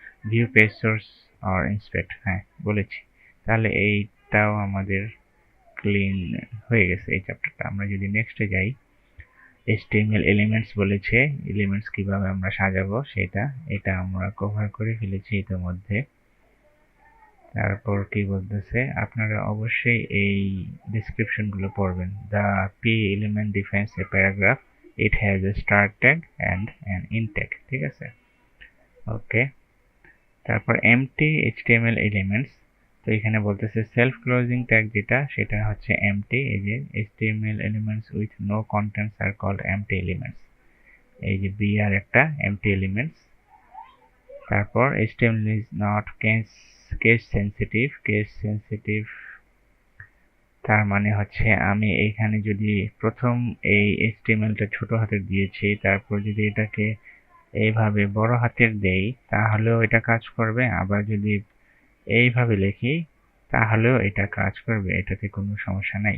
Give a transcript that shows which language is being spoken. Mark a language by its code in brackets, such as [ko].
[bn] View page source আর inspect, হ্যাঁ বলেছি। তাহলে এইটাও আমাদের ক্লিন হয়ে গেছে এই চ্যাপ্টারটা। আমরা যদি নেক্সটে যাই, HTML এলিমেন্টস বলেছে, এলিমেন্টস কিভাবে আমরা সাজাবো সেটা, এটা আমরা কভার করে ফেলেছি ইতিমধ্যে। তারপর কি বলতেছে, আপনারা অবশ্যই এই ডেসক্রিপশনগুলো পড়বেন। [en] the p element defines a paragraph, it has a start tag and an end tag, [bn] ঠিক আছে। ওকে, তারপর empty HTML elements, তো এখানে বলতেছে সেলফ ক্লোজিং ট্যাগ যেটা, সেটা হচ্ছে empty। এই যে [en] HTML elements with no contents are called empty elements, এই যে br [bn] একটা [en] empty elements। [bn] তারপর [en] HTML is not case sensitive, [bn] তার মানে হচ্ছে আমি এইখানে যদি প্রথম এই HTML টা ছোট হাতের দিয়েছি, তারপর যদি এটাকে এইভাবে বড় হাতের দেই তাহলেও এটা কাজ করবে, আবার যদি এইভাবে লিখি তাহলেও এটা কাজ করবে, এটাতে কোনো সমস্যা নাই।